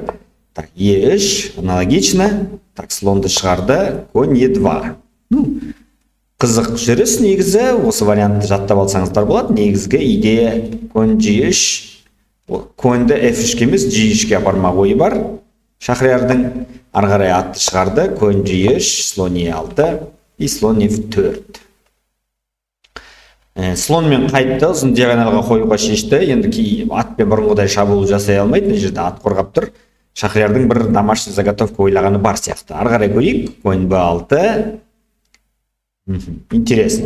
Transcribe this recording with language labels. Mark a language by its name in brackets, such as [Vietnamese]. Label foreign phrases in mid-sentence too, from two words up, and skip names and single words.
[Kazakh] Так, E3, аналогично. Так, слонды шығарды. Конь E2. Қызық жүріс негізі, осы вариантты жаттап алсаңыздар болады. Негізгі идея конь G3, коньді F3-ке емес G3-ке апармақ ойы бар. Шахриярдың ары қарай атты шығарды. [Russian] Конь G3, слон E6 и слон F4. [Kazakh] Слонмен қайтты, ұзын диагоналға қоюға шешті. Енді атпен бұрынғыдай шабуыл жасай алмайды. Мына жерде ат қорғап тұр. Шахриярдың бір [Russian] домашний заготовка [Kazakh] ойлағаны бар сияқты. Ары қарай көрейік. Конь B6. Интересно.